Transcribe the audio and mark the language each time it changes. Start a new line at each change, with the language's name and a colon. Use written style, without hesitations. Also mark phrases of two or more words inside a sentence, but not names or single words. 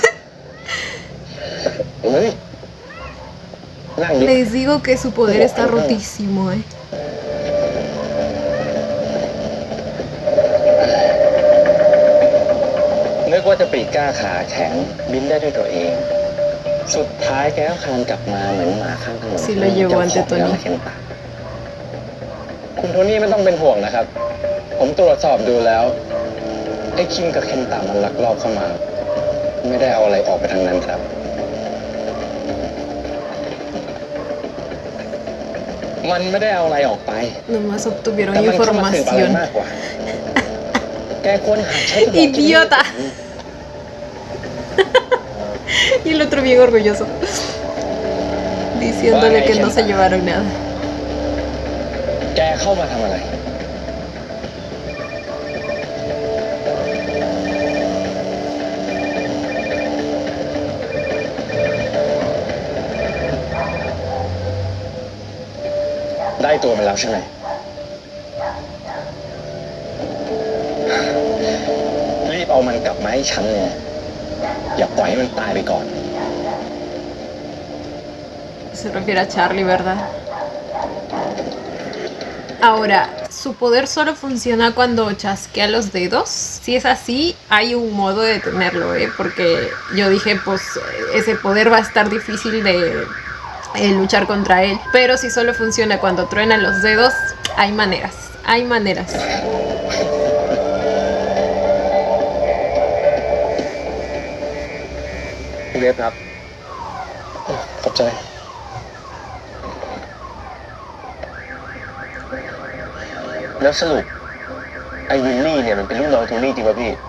Thai: เฮ้ยนั่งดิ
Spanish: Les digo que su poder está rotísimo, eh.
Thai: นึกว่าจะปรีกล้าขาแข็งบินได้ด้วยตัวเอง สุดท้ายแกก็คลานกลับมาเหมือนหมาข้างถนน
Spanish: Sí lo llevó ante Tony.
Thai: เข็นตาคุณโทนี่ไม่ต้องเป็นห่วงนะครับ ผมตรวจสอบดูแล้วไอ้คิมกับเคนตามันลักลอบเข้ามา ไม่ได้เอาอะไรออกไปทางนั้นครับ มันไม่ได้เอาอะไรออกไป
Spanish: Nomás obtuvieron
Thai: แต่มันเข้ามาสืบอะไร
Spanish: información.
Thai: มากกว่า แกควรหาใช้สมองที่
Spanish: Idiota. Y el otro bien orgulloso. Diciéndole que no se llevaron nada.
Thai: แกเข้ามาทำอะไร ได้ตัวมันแล้วใช่ไหม รีบเอามันกลับมาให้ฉันเลยอย่าปล่อยให้มันตายไปก่อน
Spanish: Se refiere a Charlie, ¿verdad? Ahora, ¿su poder solo funciona cuando chasquea los dedos? Si es así, hay un modo de detenerlo, ¿eh? Porque yo dije, pues ese poder va a estar difícil luchar contra él. Pero si solo funciona cuando truenan los dedos, hay maneras, hay maneras.
Thai: พี่เวฟครับขอบใจ แล้วสรุปไอ้วิลลี่เนี่ยมันเป็นลูกน้องโทนี่จริงป่ะพี่